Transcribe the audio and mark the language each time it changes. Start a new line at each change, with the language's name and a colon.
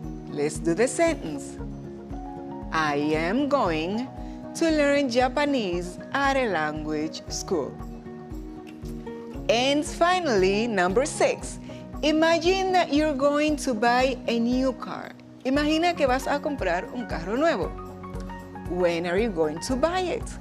English: Let's do the sentence. I am going to learn Japanese at a language school. And finally, number 6. Imagine that you're going to buy a new car.
Spanish: Imagina que vas a comprar un carro nuevo.
English: When are you going to buy it?